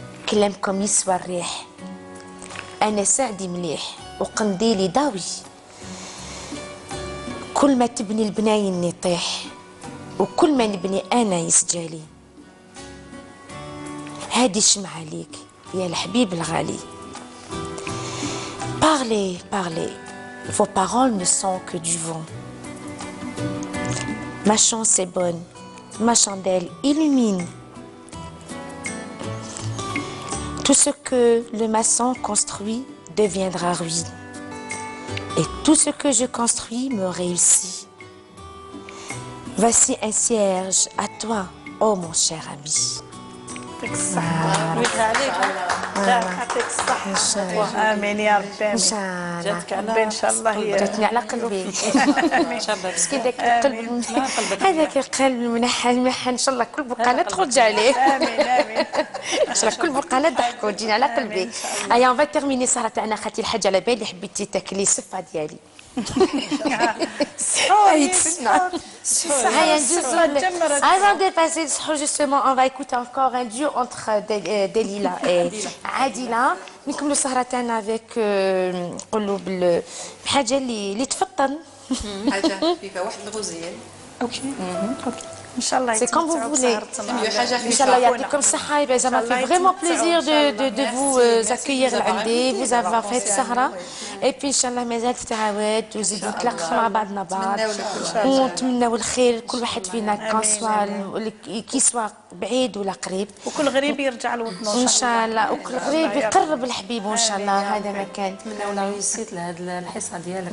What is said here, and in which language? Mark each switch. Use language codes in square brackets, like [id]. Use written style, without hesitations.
[ar] كلامكم يسوى الريح، أنا سعدي مليح وقنديلي ضاوي، كل ما تبني البناين يطيح وكل ما نبني أنا يسجالي. هادي شمعة عليك يا الحبيب الغالي. [fr] Parlez, parlez, vos paroles ne sont que du vent. Ma chance est bonne, ma chandelle illumine. Tout ce que le maçon construit deviendra ruine. Et tout ce que je construis me réussit. Voici un cierge à toi, oh mon cher ami. [ar] يعطيك الصحة ويدها عليك يعطيك الصحة آمين يا ربي إن شاء الله. جاتك ربي إن شاء الله هي جاتني على قلبي. مسكين ذاك القلب، قلبك هذاك القلب المنحل إن شاء الله كل بقالة تخرج عليه. آمين آمين إن شاء الله كل بقالة ضحكوا تجيني على قلبي. أيا [fr] on va terminer [ar] السهرة تاعنا خالتي الحاجة على بالي حبيتي تاكلي السفة ديالي. [fr] Avant de passer le sahur, justement, on va écouter encore un duo entre Delila et Adila. [ar] نكملوا السهرة تاعنا [fr] avec [ar] نقولوا بالحاجة اللي تفطن. حاجة فيها واحد الغزيل. اوكي اوكي إن شاء الله [fr] C'est comme vous voulez. [ar] Inch'Allah, يعطيكم الصحة. [fr] Ça m'a fait vraiment plaisir de vous accueillir [ar] لعندي. [fr] Vous avoir fait [ar] السهرة. [fr] Et puis [ar] Inch'Allah مازال تتعاود وزيدوا نتلاقوا مع بعضنا بعض. ونتمنوا الخير لكل واحد فينا كي سوا بعيد ولا قريب. وكل غريب يرجع لوطنه إن شاء الله. وكل غريب يقرب الحبيب إن شاء الله. هذا ما كان. نتمنوا لا ريسيت لهذه الحصه ديالك